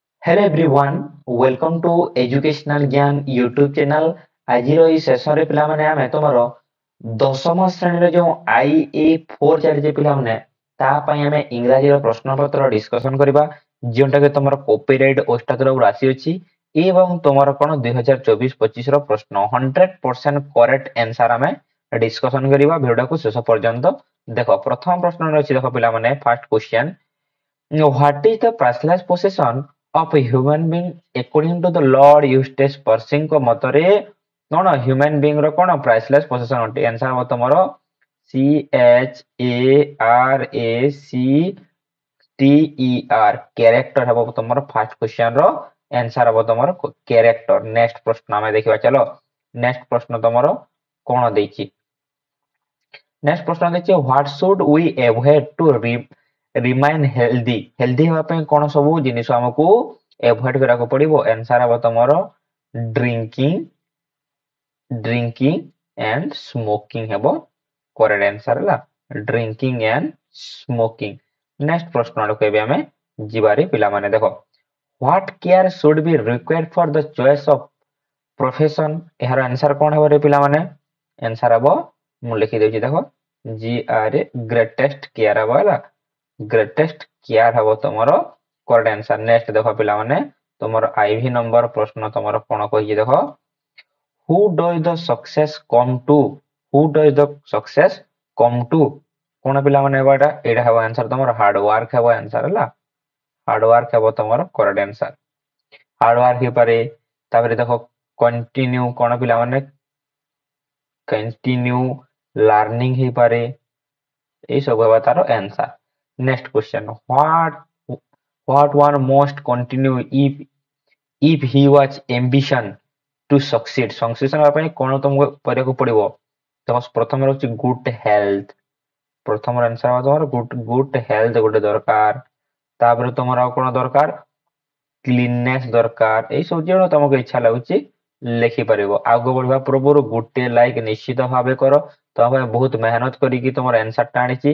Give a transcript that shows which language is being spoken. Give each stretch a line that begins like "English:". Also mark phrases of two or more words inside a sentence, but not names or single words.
English: Hello everyone, welcome to Educational Gyan YouTube channel।
Odia: ଆଜିର ଏଇ ସେସନରେ ପିଲାମାନେ ଆମେ ତମର ଦଶମ ଶ୍ରେଣୀର ଯେଉଁ IA4 ଚାଲିଛି ପିଲାମାନେ ତା ପାଇଁ ଆମେ ଇଂରାଜୀର ପ୍ରଶ୍ନପତ୍ର ଡିସ୍କସନ କରିବା ଯେଉଁଟାକି ତମର କପିରାଇଟ ଓଷ୍ଟା ତରଫରୁ ଆସିଅଛି ଏବଂ ତମର କ'ଣ 2024-25 ର ପ୍ରଶ୍ନ
English: 100% correct answer
Odia: ଆମେ ଡିସ୍କସନ କରିବା। ଭିଡିଓକୁ ଶେଷ ପର୍ଯ୍ୟନ୍ତ ଦେଖ। ପ୍ରଥମ ପ୍ରଶ୍ନ ରହିଛି ଦେଖ ପିଲାମାନେ,
English: first question, what is the priceless possession of a human being according to the Lord Eustace Percyଙ୍କ
Odia: ମତରେ କ'ଣ
English: human being
Odia: ର କ'ଣ
English: priceless possession ଅଟେ?
Odia: ଆନ୍ସର ହେବ ତମର CHARACTER, କ୍ୟାରେକ୍ଟର ହେବ ତମର
English: first question
Odia: ର ଆନ୍ସର ହେବ ତମର କ୍ୟାରେକ୍ଟର। ନେକ୍ସଟ ପ୍ରଶ୍ନ ଆମେ ଦେଖିବା, ଚାଲ ନେକ୍ସଟ ପ୍ରଶ୍ନ ତମର କ'ଣ ଦେଇଛି। ନେକ୍ସଟ ପ୍ରଶ୍ନ ଦେଇଛି,
English: what should we avoid to remain healthy?
Odia: ହେଲ୍ଦି ହେବା ପାଇଁ କ'ଣ ସବୁ ଜିନିଷ ଆମକୁ ଏଭଏଡ କରିବାକୁ ପଡିବ? ଆନ୍ସର ହେବ ତମର
English: drinking and smoking
Odia: ହେବ
English: correct answer
Odia: ହେଲା,
English: drinking and smoking.
Odia: ନେକ୍ସଟ ପ୍ରଶ୍ନ ଆଡ଼କୁ ଏବେ ଆମେ ଯିବାରେ ପିଲାମାନେ ଦେଖ,
English: what care should be required for the choice of profession?
Odia: ଏହାର ଆନ୍ସର କ'ଣ ହେବ ରେ ପିଲାମାନେ? ଆନ୍ସର ହେବ, ମୁଁ ଲେଖିଦେଉଛି ଦେଖ, GRA
English: greatest care
Odia: ହେବ ହେଲା,
English: greatest care
Odia: ହେବ ତମର
English: correct answer.
Odia: ନେକ୍ସଟ ଦେଖ ପିଲାମାନେ, ତମର ଆଇଭି ନମ୍ବର ପ୍ରଶ୍ନ ତମର କ'ଣ କହିଛି ଦେଖ,
English: who does the success come to? who does the success come to?
Odia: କ'ଣ ପିଲାମାନେ ହେବ ଏଇଟା? ଏଇଟା ହେବ ଆନ୍ସର ତମର
English: hard work
Odia: ହେବ ଆନ୍ସର ହେଲା,
English: hard work
Odia: ହେବ ତମର
English: correct answer. hard work
Odia: ହେଇପାରେ, ତାପରେ ଦେଖ କଣ୍ଟିନ୍ୟୁ, କ'ଣ ପିଲାମାନେ
English: continue learning
Odia: ହେଇପାରେ, এই ସବୁ ହେବା ତାର ଆନ୍ସର।
English: next question, what one must continue if he was ambition to succeed?
Odia: ସଂଶୋଧନ ହେବା ପାଇଁ କ'ଣ ତମକୁ କରିବାକୁ ପଡିବ? ତ ପ୍ରଥମେ ରହୁଛି
English: good health,
Odia: ପ୍ରଥମର ଆନ୍ସର ହେବ ତମର
English: good health
Odia: ଗୋଟେ ଦରକାର। ତାପରେ ତମର ଆଉ କ'ଣ ଦରକାର? କ୍ଲିନନେସ୍ ଦରକାର। ଏଇ ସବୁ ଯେଣ ତମକୁ ଇଚ୍ଛା ଲାଗୁଛି ଲେଖିପାରିବ। ଆଗକୁ ବଢିବା ପୂର୍ବରୁ ଗୋଟେ ଲାଇକ୍ ନିଶ୍ଚିତ ଭାବେ କର, ତମ ପାଇଁ ବହୁତ ମେହନତ କରିକି ତମର ଆନ୍ସରଟା ଆଣିଛି।